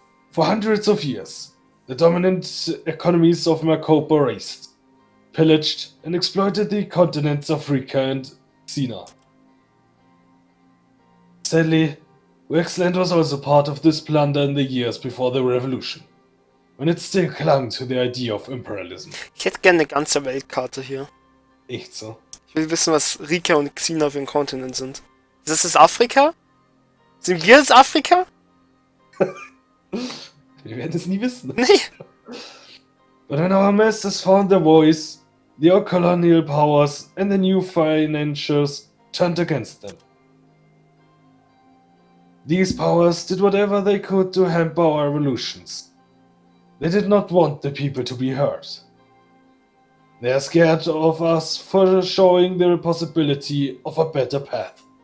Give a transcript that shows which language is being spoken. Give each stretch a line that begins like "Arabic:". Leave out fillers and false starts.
English: For hundreds of years, the dominant economies of Macopa raced, pillaged and exploited the continents of Rica and Sina. Sadly, Wexland was also part of this plunder in the years before the revolution, when it still clung to the idea of imperialism.
German: Ich hätte gerne eine ganze Weltkarte hier. Echt so? Ich will wissen, was Rica und Xina für ein Kontinent sind. Ist das Afrika? Sind wir das Afrika? Wir werden es nie wissen. Nee.
English: But when our masters found their voice, the old colonial powers and the new financiers turned against them. These powers did whatever they could to hamper our revolutions. They did not want the people to be heard. They are scared of us for showing the possibility of a better path.